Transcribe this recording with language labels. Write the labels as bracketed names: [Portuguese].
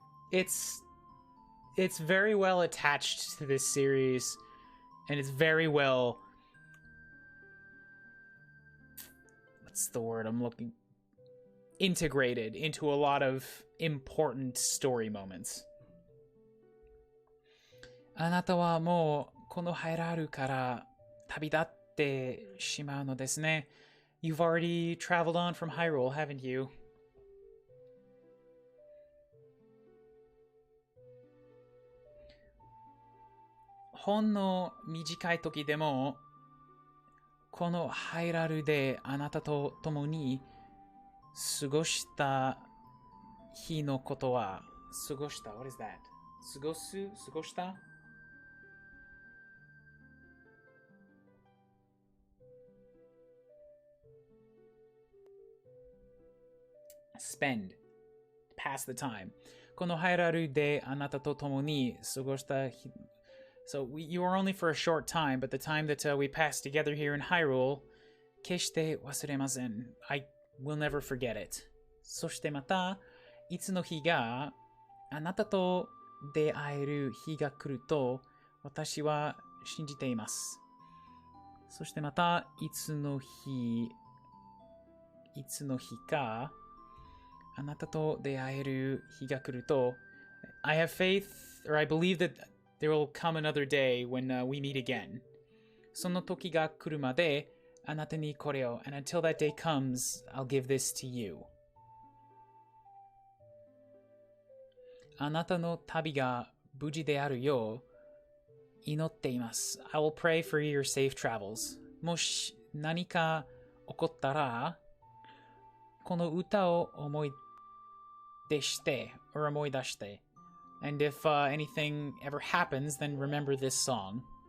[English] It's very well attached to this series, and it's very well... What's the word I'm looking... integrated into a lot of important story moments. [Japanese] あなたはもうこのハイラルから旅立ってしまうのですね. [English] You've already traveled on from Hyrule, haven't you? [Japanese] ほんの短い時でもこのハイラルであなたと共に過ごした日のことは過ごした [English] What is that? [Japanese] 過ごす過ごした [English] Spend. Pass the time. [Japanese] このハイラルであなたと共に過ごした日 [English] So you are only for a short time, but the time that we passed together here in Hyrule, [Japanese] 決して忘れません. [English] I will never forget it. [Japanese] そしてまた、いつの日があなたと出会える日が来ると私は信じています。そしてまた、いつの日かあなたと出会える日が来ると [English] I have faith, or I believe that there will come another day when we meet again. [Japanese] その時が来るまであなたにこれを [English] and until that day comes, I'll give this to you. [Japanese] あなたの旅が無事であるよう祈っています。 [English] I will pray for your safe travels. [Japanese] もし何か起こったらこの歌を思い出して [English] or [Japanese] 思い出して [English] And if anything ever happens, then remember this song.